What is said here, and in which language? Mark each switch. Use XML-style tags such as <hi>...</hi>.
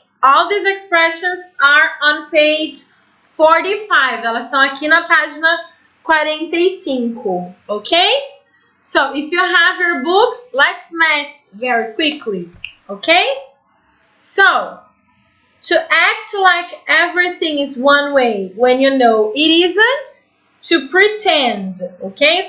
<en>All these expressions are on page 45.</en> <pt>Elas estão aqui na página 45, okay?</pt> <en>So if you have your books, let's match very quickly, okay? So, to act like everything is one way when you know it isn't, to pretend, okay?</en>